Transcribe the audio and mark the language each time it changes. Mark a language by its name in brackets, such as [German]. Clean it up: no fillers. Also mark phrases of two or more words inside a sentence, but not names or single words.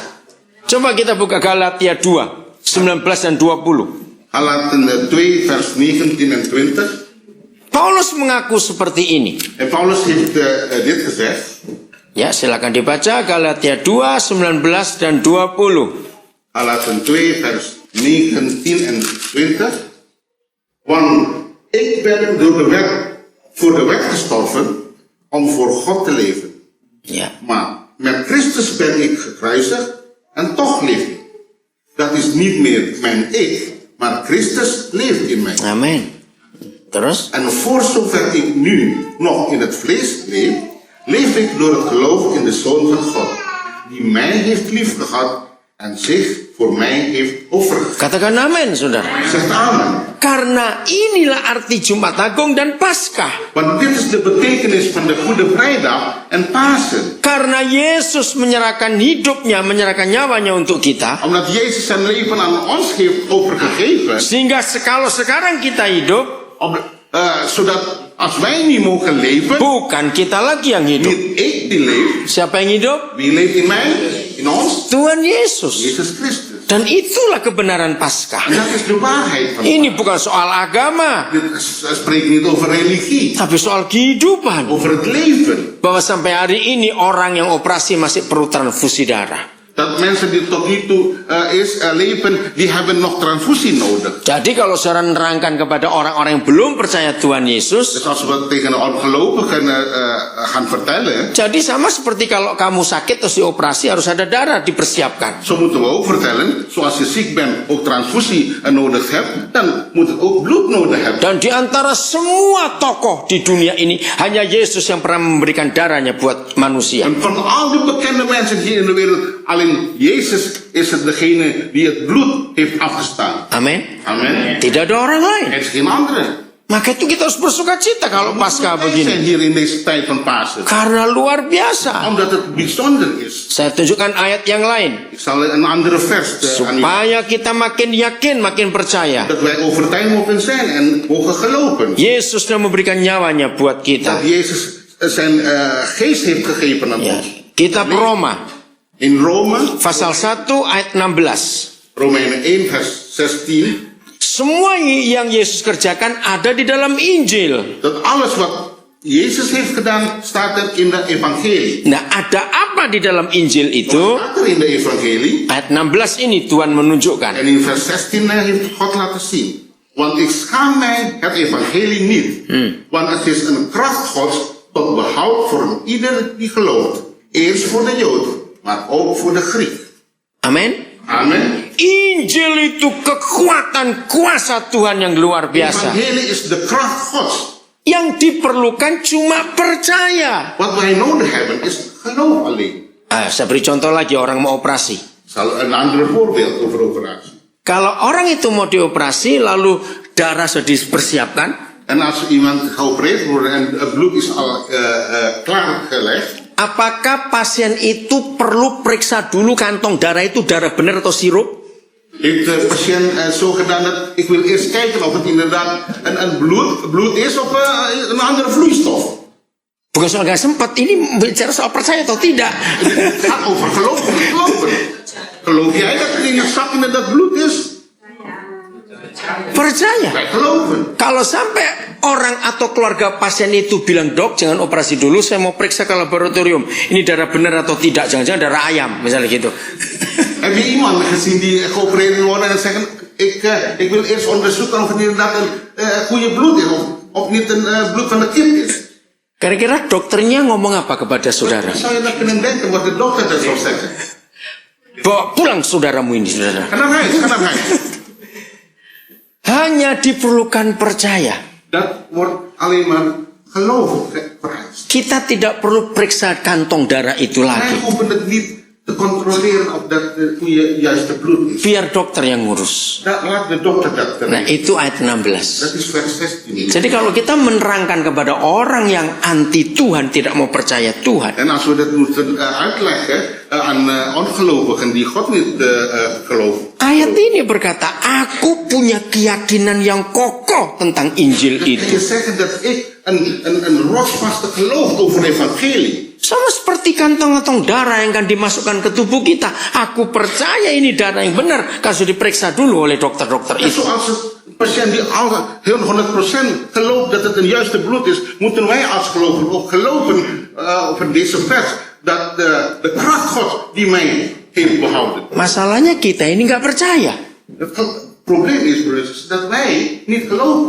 [Indonesian] Coba kita buka Galatia 2, 19 dan 20. [Dutch] Galaten 2 vers 19 en 20. [Indonesian] Paulus mengaku seperti ini. [Dutch] En Paulus heeft dit gezegd. [Indonesian] Ya, silakan dibaca Galatia 2, 19 dan 20. [Dutch] Galaten 2 vers 19 en 20. Want ik ben voor de wet gestorven om voor God te leven. Ya. Maar met Christus ben ik gekruisigd en toch leef ik. Dat is niet meer mijn ik, maar Christus leeft in mij. [Indonesian] Amin. Terus? [Dutch] En voor zover ik nu nog in het vlees leef, leef ik door het geloof in de Zoon van God, die mij heeft liefgehad en zich voor mij heeft overgegeven. [Indonesian] Katakan amin, saudara. [Dutch] Zegt amen. [Indonesian] Karena inilah arti Jumat Agung dan Paskah. [Dutch] Want dit is de betekenis van de Goede Vrijdag en Pasen. [Indonesian] Karena Yesus menyerahkan hidupnya, menyerahkan nyawanya untuk kita. [Dutch] Omdat Jezus zijn leven aan ons heeft overgegeven. [Indonesian] Sehingga kalau sekarang kita hidup, [Dutch] Zodat als wij niet mogen leven, [Indonesian] bukan kita lagi yang hidup. [Dutch] niet ik die leef. [Indonesian] Siapa yang hidup? [Dutch] Wie leeft in mij? In ons? [Indonesian] Tuhan Yesus. [Dutch] Jezus Christus. [Indonesian] Dan itulah kebenaran Paskah. [Dutch] En dat is de waarheid van [Indonesian] Ini bukan soal agama, [Dutch] Dit spreekt niet over religie, [Indonesian] tapi soal kehidupan. [Dutch] over het leven. [Indonesian] Bahwa sampai hari ini orang yang operasi masih perlu transfusi darah. [Dutch] Dat mensen die tot nu toe leven, die hebben nog transfusie nodig. [Indonesian] Jadi kalau saya nerangkan kepada orang-orang yang belum percaya Tuhan Yesus, [Dutch] Dus als we tegen de ongelovigen gaan vertellen, [Indonesian] jadi sama seperti kalau kamu sakit terus dioperasi harus ada darah dipersiapkan. [Dutch] zo moeten we ook vertellen, zoals je ziek bent, ook transfusie nodig hebt, dan moet het ook bloed nodig hebben. [Indonesian] Dan di antara semua tokoh di dunia ini hanya Yesus yang pernah memberikan darahnya buat manusia. [Dutch] En van al die bekende mensen hier in de wereld, alleen Jezus is het degene die het bloed heeft afgestaan. [Indonesian] Amin. [Dutch] Amen. [Indonesian] Tidak ada orang lain. [Dutch] Er is geen andere. [Indonesian] Maka itu kita harus bersuka cita kalau Paskah [Dutch] Wij zijn [Indonesian] begini. [Dutch] hier in deze tijd van Pasen. [Indonesian] Karena luar biasa. [Dutch] Omdat het bijzonder is. [Indonesian] Saya tunjukkan ayat yang lain. [Dutch] Ik zal een andere vers aan u. [Indonesian] Supaya kita makin yakin, makin percaya. [Dutch] Dat wij overtuigd mogen zijn en mogen geloven. [Indonesian] Yesus sudah memberikan nyawanya buat kita. [Dutch] Dat Jezus zijn geest heeft gegeven aan Ya. ons. [Indonesian] Kitab Roma, [Dutch] In Rome, [Indonesian] pasal 1 ayat 16. [Dutch] Romeinen 1 vers 16. [Indonesian] Semua yang Yesus kerjakan ada di dalam Injil. [Dutch] Dat alles wat Jezus heeft gedaan, staat er in de evangelie. [Indonesian] Nah, ada apa di dalam Injil itu? [Dutch] Wat staat er in de evangelie? [Indonesian] Ayat 16 ini Tuhan menunjukkan. [Dutch] En in vers 16 heeft God laten zien. Want ik schaam mij het evangelie niet. Want het is een kracht Gods tot behoud voor een ieder die gelooft. Eerst voor de Jood, maar ook voor de Griek. [Indonesian] Amin. [Dutch] Amen. [Indonesian] Injil itu kekuatan kuasa Tuhan yang luar biasa. [Dutch] Evangelie is de kracht Gods. [Indonesian] Yang diperlukan cuma percaya. [Dutch] Wat wij nodig hebben is geloof alleen. [Indonesian] Saya beri contoh lagi, orang mau operasi. [Dutch] Ik zal een ander voorbeeld over operatie. [Indonesian] Kalau orang itu mau dioperasi lalu darah sudah dipersiapkan, [Dutch] En als iemand geopereerd wordt en het bloed is al klaargelegd, [Indonesian] apakah pasien itu perlu periksa dulu kantong darah itu darah benar atau sirup? [Dutch] heeft de patiënt zo gedaan dat ik wil eerst kijken of het inderdaad een bloed is of een andere vloeistof. [Indonesian] Bukan soal nggak sempat, ini bicara soal percaya atau tidak. [Dutch] Het gaat over geloof of niet geloven. Geloof jij dat het in je zak inderdaad bloed is? [Indonesian] Percaya. [Dutch] Wij geloven. [Indonesian] Kalau sampai orang atau keluarga pasien itu bilang, dok jangan operasi dulu, saya mau periksa ke laboratorium. Ini darah benar atau tidak, jangan-jangan darah ayam, misalnya gitu. [Dutch] Heb je iemand gezien die geopereerd worden en zeggen, ik wil eerst onderzoeken of het inderdaad een goede bloed is of niet een bloed van de kip is. [Indonesian] Kira-kira dokternya ngomong apa kepada saudara? [Dutch] Zou je dat kunnen denken wat de dokter dat zou zeggen? [Indonesian] Bawa pulang saudaramu ini, saudara. [Dutch] Ga naar huis, ga naar huis. [Indonesian] Hanya diperlukan percaya. [Dutch] Dat wordt alleen maar geloof vereist. [Indonesian] Kita tidak perlu periksa kantong darah itu [Dutch] Wij [Indonesian] lagi. [Dutch] hoeven het niet te controleren of dat de juiste bloed is. [Indonesian] Biar dokter yang ngurus. [Dutch] Laat de dokter dat [Indonesian] Nah, [Dutch] doen. [Indonesian] itu ayat 16. [Dutch] Dat is vers 16. [Indonesian] Jadi kalau kita menerangkan kepada orang yang anti Tuhan, tidak mau percaya Tuhan, [Dutch] En als we dat moeten uitleggen aan ongelovigen die God niet geloven. [Indonesian] ayat ini berkata, aku punya keyakinan yang kokoh tentang Injil [Dutch] Kun je [Indonesian] itu. [Dutch] zeggen dat ik een rotsvaste geloof over het evangelie. [Indonesian] Sama seperti kantong-kantong darah yang akan dimasukkan ke tubuh kita. Aku percaya ini darah yang benar. Kalau diperiksa dulu oleh dokter-dokter [Dutch] En [Indonesian] itu. [Dutch] zoals een patiënt die al heel 100% gelooft dat het een juiste bloed is, moeten wij als gelovigen ook geloven over deze vers. Dat de kracht God die mij heeft behouden. [Indonesian] Masalahnya kita ini nggak percaya. [Dutch] Het probleem is, broeders, dat wij niet geloven.